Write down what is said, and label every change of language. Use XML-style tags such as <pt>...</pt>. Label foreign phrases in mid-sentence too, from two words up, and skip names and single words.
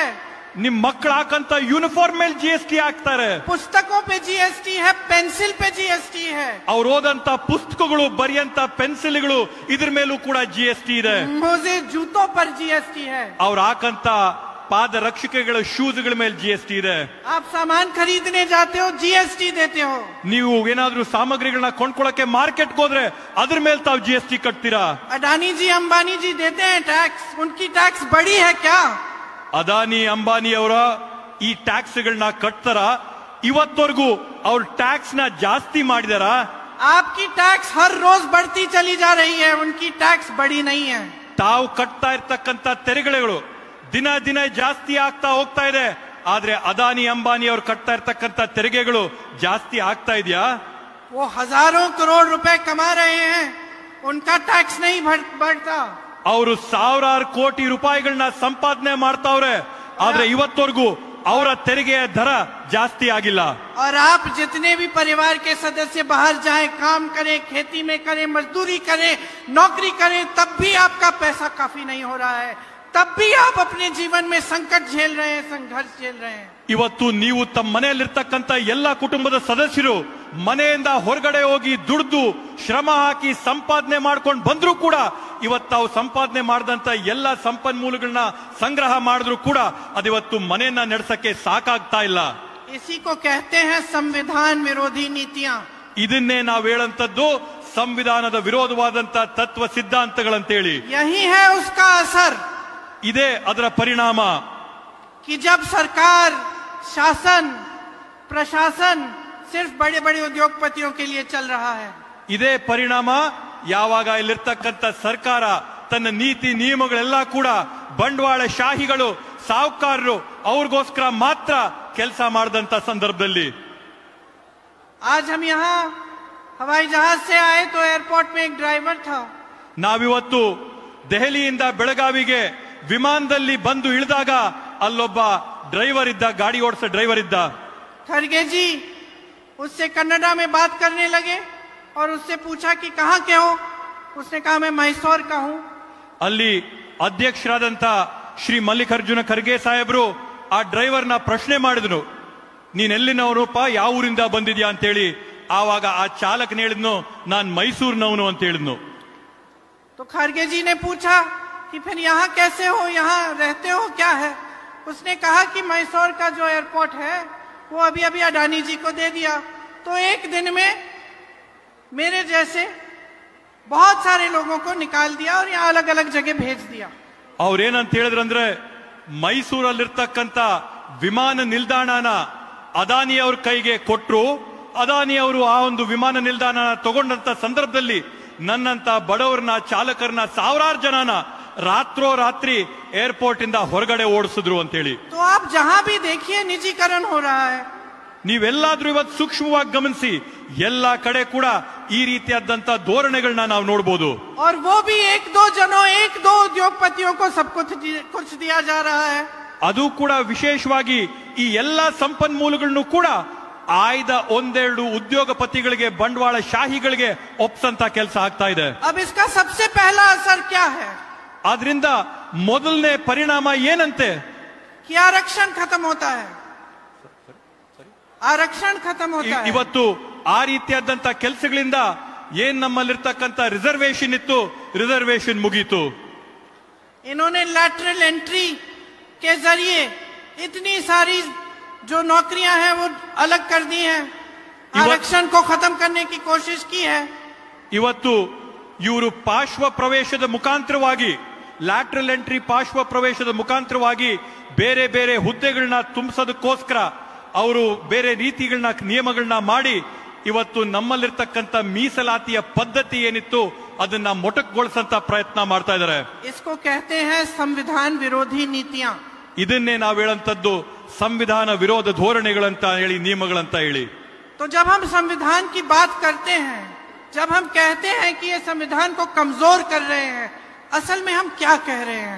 <kn>ನಿಮ್ ಮಕ್ಕಳು ಹಾಕಂತ ಯೂನಿಫಾರ್ಮ್ ಮೇಲೆ GST ಹಾಕ್ತಾರೆ.</kn> <hi>पुस्तकों पे जीएसटी है, पेंसिल पे जीएसटी है,</hi> <kn>ಅವ್ರು ಓದಂತ ಪುಸ್ತಕಗಳು, ಬರೆಯಂತ ಪೆನ್ಸಿಲ್ಗಳು, ಇದ್ರ ಮೇಲೂ ಕೂಡ GST ಇದೆ.</kn> <hi>मोजे जूतों पर जीएसटी है,</hi> <kn>ಅವ್ರು ಹಾಕಂತ ಪಾದ ರಕ್ಷಕಗಳ ಶೂಸ್ಗಳ ಮೇಲೆ GST ಇದೆ.</kn> <hi>आप सामान खरीदने जाते हो जीएसटी देते हो,</hi> <kn>ನೀವು ಏನಾದ್ರೂ ಸಾಮಗ್ರಿಗಳನ್ನ ಕೊಂಡ್ಕೊಳ್ಳಕ್ಕೆ ಮಾರ್ಕೆಟ್ಗೆ ಹೋದ್ರೆ ಅದ್ರ ಮೇಲೆ ತಾವು GST ಕಟ್ತೀರಾ.</kn> <hi>अडानी जी अंबानी जी देते हैं टैक्स, उनकी टैक्स बड़ी है क्या?</hi> <kn>ಅದಾನಿ ಅಂಬಾನಿ ಅವರ ಈ ಟ್ಯಾಕ್ಸ್ ಗಳನ್ನ ಕಟ್ತಾರ? ಇವತ್ತವರೆಗೂ ಅವ್ರ ಟ್ಯಾಕ್ಸ್ ನ ಜಾಸ್ತಿ ಮಾಡಿದಾರ?</kn> <hi>आपकी टैक्स हर रोज बढ़ती चली जा रही है, उनकी टैक्स बड़ी नहीं है.</hi> <kn>ತಾವು ಕಟ್ತಾ ಇರ್ತಕ್ಕಂತ ತೆರಿಗೆಗಳು ದಿನ ದಿನ ಜಾಸ್ತಿ ಆಗ್ತಾ ಹೋಗ್ತಾ ಇದೆ. ಆದ್ರೆ ಅದಾನಿ ಅಂಬಾನಿ ಅವ್ರು ಕಟ್ತಾ ಇರ್ತಕ್ಕಂತ ತೆರಿಗೆಗಳು ಜಾಸ್ತಿ ಆಗ್ತಾ ಇದೆಯಾ?</kn> <hi>वो हजारों करोड़ रुपए कमा रहे हैं, उनका टैक्स नहीं बढ़ता.</hi> <kn>ಅವರು ಸಾವಿರಾರು ಕೋಟಿ ರೂಪಾಯಿಗಳನ್ನ ಸಂಪಾದನೆ ಮಾಡ್ತಾವ್ರೆ, ಆದ್ರೆ ಇವತ್ತವರೆಗೂ ಅವರ ತೆರಿಗೆಯ ದರ ಜಾಸ್ತಿ ಆಗಿಲ್ಲ.</kn> <hi>और आप जितने भी परिवार के सदस्य बाहर जाएं, काम करें, खेती में करें, मजदूरी करें, नौकरी करें, तब भी आपका पैसा काफी नहीं हो रहा है, तब भी आप अपने जीवन में संकट झेल रहे हैं, संघर्ष झेल रहे हैं.</hi> <kn>ಇವತ್ತು ನೀವು ತಮ್ಮ ಮನೆಯಲ್ಲಿರ್ತಕ್ಕಂಥ ಎಲ್ಲಾ ಕುಟುಂಬದ ಸದಸ್ಯರು ಮನೆಯಿಂದ ಹೊರಗಡೆ ಹೋಗಿ ದುಡ್ದು ಶ್ರಮ ಹಾಕಿ ಸಂಪಾದನೆ ಮಾಡ್ಕೊಂಡು ಬಂದ್ರು ಕೂಡ ಇವತ್ತು ತಾವು ಸಂಪಾದನೆ ಮಾಡಿದಂತ ಎಲ್ಲ ಸಂಪನ್ಮೂಲಗಳನ್ನ ಸಂಗ್ರಹ ಮಾಡಿದ್ರು ಕೂಡ ಅದಿವತ್ತು ಮನೆಯನ್ನ ನಡೆಸಕ್ಕೆ ಸಾಕಾಗ್ತಾ ಇಲ್ಲ.</kn> <hi>इसी को कहते हैं संविधान विरोधी नीतियां.</hi> <kn>ಇದನ್ನೇ ನಾವು ಹೇಳಂತದ್ದು ಸಂವಿಧಾನದ ವಿರೋಧವಾದಂತ ತತ್ವ ಸಿದ್ಧಾಂತಗಳಂತೇಳಿ.</kn> <hi>यही है उसका असर,</hi> <kn>ಇದೇ ಅದರ ಪರಿಣಾಮ.</kn> <hi>कि जब सरकार, शासन, प्रशासन सिर्फ बड़े बड़े उद्योगपतियों के लिए चल रहा है.</hi> <kn>ಇದೇ ಪರಿಣಾಮ ಯಾವಾಗ ಇಲ್ಲಿರ್ತಕ್ಕಂಥ ಸರ್ಕಾರ ತನ್ನ ನೀತಿ ನಿಯಮಗಳೆಲ್ಲ ಕೂಡ ಬಂಡವಾಳ ಶಾಹಿಗಳು, ಸಾಹುಕಾರರು ಅವ್ರಿಗೋಸ್ಕರ ಮಾತ್ರ ಕೆಲಸ ಮಾಡಿದಂತ ಸಂದರ್ಭದಲ್ಲಿ.</kn> <hi>आज हम यहाँ हवाई जहाज से आए तो एयरपोर्ट में एक ड्राइवर था.</hi> <kn>ನಾವಿವತ್ತು ದೆಹಲಿಯಿಂದ ಬೆಳಗಾವಿಗೆ ವಿಮಾನದಲ್ಲಿ ಬಂದು ಇಳಿದಾಗ ಅಲ್ಲೊಬ್ಬ ಡ್ರೈವರ್ ಇದ್ದ, ಗಾಡಿ ಓಡಿಸೋ ಡ್ರೈವರ್ ಇದ್ದ.</kn> <hi>खड़गे जी उससे कन्नड़ा में बात करने लगे और उससे पूछा कि कहाँ के हो. उसने कहा मैं मैसूर का हूँ.</hi> <kn>ಅಲ್ಲಿ ಅಧ್ಯಕ್ಷರಾದಂತ ಶ್ರೀ ಮಲ್ಲಿಕಾರ್ಜುನ ಖರ್ಗೆ ಸಾಹೇಬ್ರು ಆ ಡ್ರೈವರ್ನ ಪ್ರಶ್ನೆ ಮಾಡಿದ್ರು, ನೀನೆಲ್ಲಿನವರಪ್ಪ, ಯಾವ ಊರಿಂದ ಬಂದಿದ್ಯಾ ಅಂತೇಳಿ. ಆವಾಗ ಆ ಚಾಲಕನ ಹೇಳಿದ್ನು, ನಾನ್ ಮೈಸೂರಿನವನು ಅಂತ ಹೇಳಿದ್ನು.</kn> <hi>तो खड़गे जी ने पूछा कि फिर यहाँ कैसे हो, यहाँ रहते हो क्या है? उसने कहा कि मैसूर का जो एयरपोर्ट है वो अभी अभी अडानी जी को दे दिया, तो एक दिन में मेरे जैसे बहुत सारे लोगों को निकाल दिया और यहाँ अलग अलग जगह भेज दिया.</hi> <kn>ಅವ್ರೇನಂತ ಹೇಳಿದ್ರಂದ್ರೆ, ಮೈಸೂರಲ್ಲಿರ್ತಕ್ಕಂಥ ವಿಮಾನ ನಿಲ್ದಾಣನ ಅದಾನಿ ಅವ್ರ ಕೈಗೆ ಕೊಟ್ರು. ಅದಾನಿ ಅವರು ಆ ಒಂದು ವಿಮಾನ ನಿಲ್ದಾಣ ತಗೊಂಡಂತ ಸಂದರ್ಭದಲ್ಲಿ ನನ್ನಂತ ಬಡವರನ್ನ, ಚಾಲಕರನ್ನ, ಸಾವಿರಾರು ಜನನ ರಾತ್ರೋರಾತ್ರಿ ಏರ್ಪೋರ್ಟ್ ಇಂದ ಹೊರಗಡೆ ಓಡಿಸಿದ್ರು ಅಂತೇಳಿ.</kn> <hi>तो आप जहां भी देखिए निजीकरण हो रहा है.</hi> <kn>ನೀವೆಲ್ಲಾದ್ರೂ ಇವತ್ತು ಸೂಕ್ಷ್ಮವಾಗಿ ಗಮನಿಸಿ, ಎಲ್ಲಾ ಕಡೆ ಕೂಡ ಈ ರೀತಿಯಾದಂತ ಧೋರಣೆಗಳನ್ನ ನಾವು ನೋಡಬಹುದು.</kn> <hi>और वो भी एक दो जनों, एक दो उद्योगपतियों को सब कुछ दिया जा रहा है.</hi> <kn>ಅದು ಕೂಡ ವಿಶೇಷವಾಗಿ ಈ ಎಲ್ಲಾ ಸಂಪನ್ಮೂಲಗಳನ್ನು ಕೂಡ ಆಯ್ದ ಒಂದೆರಡು ಉದ್ಯೋಗಪತಿಗಳಿಗೆ, ಬಂಡವಾಳ ಶಾಹಿಗಳಿಗೆ ಒಪ್ಸಂತ ಕೆಲಸ ಆಗ್ತಾ ಇದೆ.</kn> <hi>अब इसका सबसे पहला असर क्या है?</hi> <kn>ಆದ್ರಿಂದ ಮೊದಲನೇ ಪರಿಣಾಮ ಏನಂತೆ?</kn> <hi>कि आरक्षण खत्म होता है. आरक्षण खत्म होता है.</hi> <kn>ಇವತ್ತು ಆ ರೀತಿಯಾದಂತ ಕೆಲಸಗಳಿಂದ ಏನ್ ನಮ್ಮಲ್ಲಿರ್ತಕ್ಕಂಥ ರಿಸರ್ವೇಶನ್ ಇತ್ತು, ರಿಸರ್ವೇಶನ್ ಮುಗೀತು.</kn> <hi>इन्होंने</hi> <en>lateral entry</en> <hi>के जरिए इतनी सारी जो नौकरियां हैं वो अलग कर दी हैं, आरक्षण को खत्म करने की कोशिश की है.</hi> <kn>ಇವತ್ತು ಇವರು ಪಾರ್ಶ್ವ ಪ್ರವೇಶದ ಮುಖಾಂತರವಾಗಿ,</kn> <en>lateral entry</en> <kn>ಪಾರ್ಶ್ವ ಪ್ರವೇಶದ ಮುಖಾಂತರವಾಗಿ ಬೇರೆ ಬೇರೆ ಹುದ್ದೆಗಳನ್ನ ತುಂಬಿಸೋದಕ್ಕೋಸ್ಕರ ಅವರು ಬೇರೆ ರೀತಿಗಳನ್ನ, ನಿಯಮಗಳನ್ನ ಮಾಡಿ ಇವತ್ತು ನಮ್ಮಲ್ಲಿರ್ತಕ್ಕಂಥ ಮೀಸಲಾತಿಯ ಪದ್ಧತಿ ಏನಿತ್ತು ಅದನ್ನ ಮೊಟಕುಗೊಳಿಸಂತ ಪ್ರಯತ್ನ ಮಾಡ್ತಾ ಇದ್ದಾರೆ.</kn> <hi>इसको कहते हैं संविधान विरोधी नीतियां.</hi> <kn>ಇದನ್ನೇ ನಾವು ಹೇಳಂತದ್ದು ಸಂವಿಧಾನ ವಿರೋಧ ಧೋರಣೆಗಳಂತ ಹೇಳಿ, ನಿಯಮಗಳಂತ ಹೇಳಿ.</kn> <hi>तो जब हम संविधान की बात करते हैं, जब हम कहते हैं कि ये संविधान को कमजोर कर रहे हैं, असल में हम क्या कह रहे हैं?</hi>